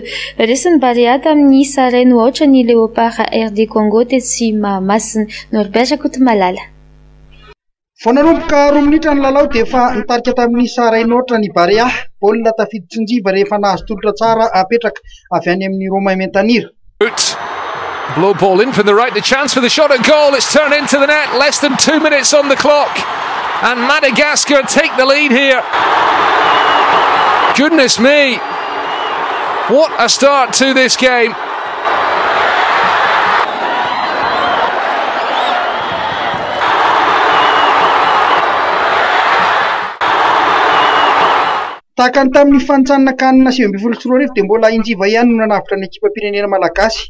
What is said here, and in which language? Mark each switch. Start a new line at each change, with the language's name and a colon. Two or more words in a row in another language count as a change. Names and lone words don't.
Malagasy: Resin'ny Barea tamin'ny Sareno ohatra ny Léopard RD Congo tetsy Mahamasina. Norbert Kotomalala. Vao nanomboka 2 minitra ny lalao dia efa nitarika tamin'ny Sarainoatra ny Barea. Baolina tafiditsinjiva rehefa nahazo tolotra tsara apetraka avy any amin'ny Romain Mentanira.
English: Blow ball in from the right, the chance for the shot at goal. It's turned into the net. Less than 2 minutes on the clock. And Madagascar take the lead here. Goodness me. What a start to this game.
Malagasy: Tahaka ny tamin'ny fanintsanana kanina 2024 dia mbola injiva ihany no nanavitra ny ekipa-pirenena malagasy.